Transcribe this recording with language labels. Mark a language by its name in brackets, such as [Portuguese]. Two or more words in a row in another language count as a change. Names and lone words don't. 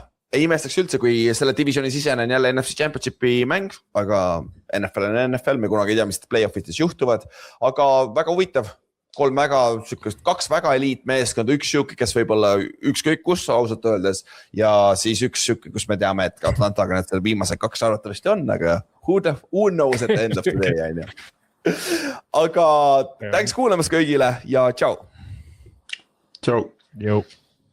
[Estonian] Ei imestaks üldse, kui selle divisioni sisene on jälle NFC Championshipi mäng, aga NFL on NFL, me kunagi ei tea, mis play-offitis juhtuvad, aga väga huvitav, 2 väga eliitmeeskond, 1 šuki, kes võib olla ükskõik kus ausalt öeldes ja siis 1 šuki, kus me teame, et Atlantaga need viimased 2 arvatavasti on, aga [English] who knows at the end of the day, [Estonian] on ju. Aga thanks kuulamast kõigile ja tšau. Tšau. Jõu.